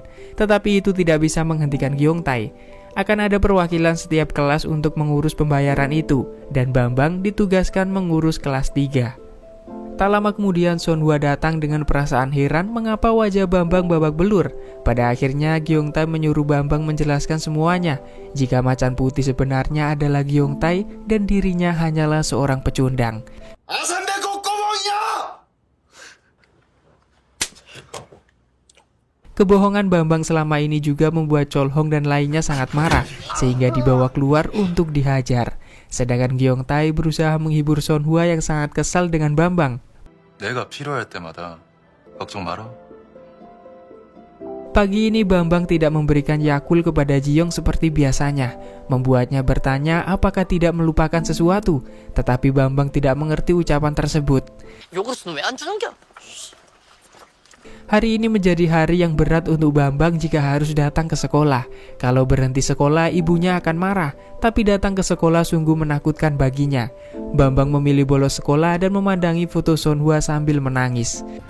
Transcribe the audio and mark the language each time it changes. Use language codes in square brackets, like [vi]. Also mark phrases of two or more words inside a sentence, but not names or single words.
[id] Tetapi itu tidak bisa menghentikan Gyeongtae. Akan ada perwakilan setiap kelas untuk mengurus pembayaran itu, dan Bambang ditugaskan mengurus kelas 3. Tak lama kemudian Sonhwa datang dengan perasaan heran mengapa wajah Bambang babak belur. Pada akhirnya Gyeongtae menyuruh Bambang menjelaskan semuanya, jika macan putih sebenarnya adalah Gyeongtae dan dirinya hanyalah seorang pecundang. [ko] 아산 백호 꼬멍이야! [id] Kebohongan Bambang selama ini juga membuat Cholhong dan lainnya sangat marah, sehingga dibawa keluar untuk dihajar. Sedangkan Gyeongtae berusaha menghibur Sonhwa yang sangat kesal dengan Bambang. [ko] 내가 필요할 때마다 걱정 마라. [id] Pagi ini Bambang tidak memberikan Yakult kepada Ji-young seperti biasanya, membuatnya bertanya apakah tidak melupakan sesuatu, tetapi Bambang tidak mengerti ucapan tersebut. [ko] 요구르트는 왜 안 주는겨? [id] Hari ini menjadi hari yang berat untuk Bambang jika harus datang ke sekolah. Kalau berhenti sekolah, ibunya akan marah, tapi datang ke sekolah sungguh menakutkan baginya. Bambang memilih bolos sekolah dan memandangi foto Sonhwa sambil menangis.